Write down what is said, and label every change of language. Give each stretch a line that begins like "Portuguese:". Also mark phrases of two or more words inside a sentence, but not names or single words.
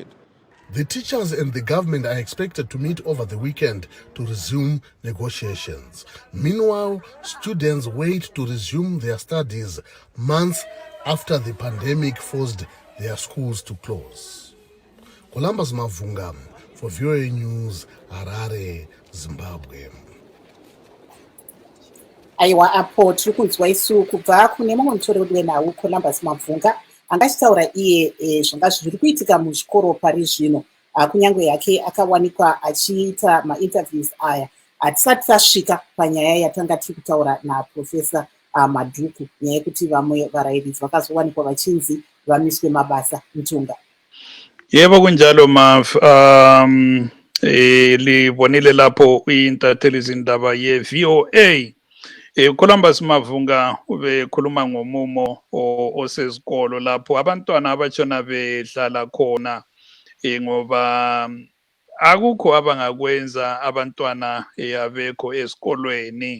English: The teachers and the government are expected to meet over the weekend to resume negotiations. Meanwhile, students wait to resume their studies months after the pandemic forced their schools to close. Columbus Mavunga for VOA News, Harare, Zimbabwe.
Shona: Aiwa apo tiri kunzwa isu kubva kune mumwe mutori nawo Columbus Mavunga angachitaura iye zvanga zviri kuitika muzvikoro pari zvino. Kunyange yake akawanikwa achiita mainterviews aya hatisati tasvika panyaya yatanga tiri kutaura naProfesa Madhuku, nyaya yekuti vamwe varairidzi vakazowanikwa vachinzi vamiswe mabasa mutunga.
North Ndebele: Yebo kunjalo libonile lapho uintatheli izindaba ye-VOA. Columbus Mavunga ubekhuluma ngomumo osezikolo lapho abantwana abatshona bedlala khona ngoba akukho abangakwenza abantwana abekho esikolweni.